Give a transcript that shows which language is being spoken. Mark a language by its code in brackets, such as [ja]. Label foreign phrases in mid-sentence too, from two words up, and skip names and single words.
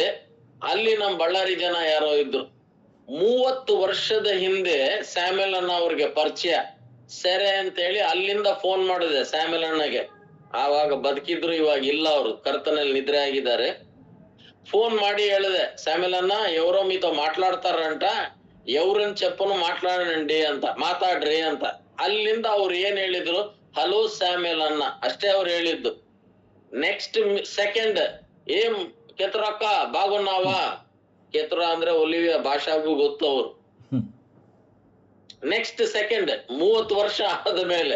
[kn] ಅಲ್ಲಿ ನಮ್ ಬಳ್ಳಾರಿ ಜನ ಯಾರೋ ಇದ್ರು. 30 ವರ್ಷದ ಹಿಂದೆ ಸ್ಯಾಮ್ಯುಯಲ್ ಅಣ್ಣ ಅವ್ರಿಗೆ ಪರಿಚಯ. ಸೆರೆ ಅಂತೇಳಿ ಅಲ್ಲಿಂದ ಫೋನ್ ಮಾಡಿದೆ ಸ್ಯಾಮ್ಯುಯಲ್ ಅಣ್ಣಗೆ. ಆವಾಗ ಬದುಕಿದ್ರು, ಇವಾಗ ಇಲ್ಲ, ಅವರು ಕರ್ತನಲ್ಲಿ ನಿದ್ರೆ ಆಗಿದ್ದಾರೆ. ಫೋನ್ ಮಾಡಿ ಹೇಳಿದೆ, ಸ್ಯಾಮ್ಯುಯಲ್ ಅಣ್ಣ [te] ఎవరో మీతో మాట్లాడతారంట, ఎవరని చెప్పను మాట్లాడండి [kn] ಅಂತ, ಮಾತಾಡ್ರಿ ಅಂತ. ಅಲ್ಲಿಂದ ಅವ್ರು ಏನ್ ಹೇಳಿದ್ರು, ಹಲೋ ಸ್ಯಾಮ್ಯುಯಲ್ ಅಣ್ಣ ಅಷ್ಟೇ ಅವ್ರು ಹೇಳಿದ್ದು. ನೆಕ್ಸ್ಟ್ ಸೆಕೆಂಡ್, ಏನ್ ಕೆತ್ರಕ್ಕ ಬಾಗುನಾವ, ಕೆತ್ರ ಅಂದ್ರೆ ಒಲಿವಿಯ ಭಾಷಾಗೂ ಗೊತ್ತು ಅವ್ರು. ನೆಕ್ಸ್ಟ್ ಸೆಕೆಂಡ್, 30 ವರ್ಷ ಆದ ಮೇಲೆ.